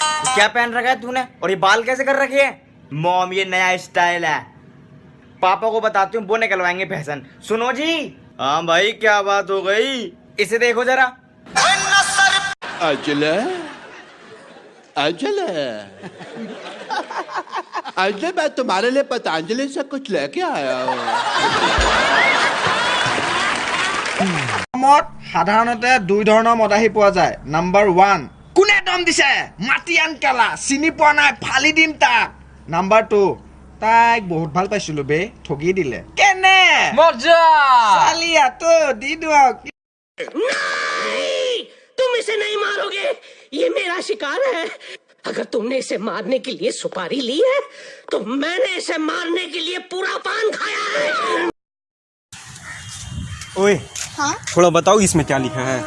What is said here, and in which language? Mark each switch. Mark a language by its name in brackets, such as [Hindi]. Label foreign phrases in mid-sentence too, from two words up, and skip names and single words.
[Hindi] क्या पहन रखा है तूने और ये बाल कैसे कर रखे है? मॉम ये नया स्टाइल है, पापा को बताती हूँ वो निकलवाएंगे फैशन। सुनो जी। हाँ भाई क्या बात हो गई? इसे देखो जरा। अजले अजले अजले मैं तुम्हारे लिए पतंजलि से कुछ लेके आया हूँ। [Assamese] সাধাৰণতে দুই ধৰণৰ মদাহী পোৱা যায়। নাম্বাৰ 1, কোনে দম দিছে? মাটি আন কেলা, চিনি পোৱা নাই, ফালি দিম তাক। নাম্বাৰ 2, তাইক বহুত ভাল পাইছিলো বে, ঠগি দিলে। কেনে মজা চালিয়া তো দি দিয়ক। [Hindi] तुम इसे नहीं मारोगे, ये मेरा शिकार है। अगर तुमने इसे मारने के लिए सुपारी ली है तो मैंने इसे मारने के लिए पूरा पान खाया है। ओए हाँ? थोड़ा बताओ इसमें क्या लिखा है?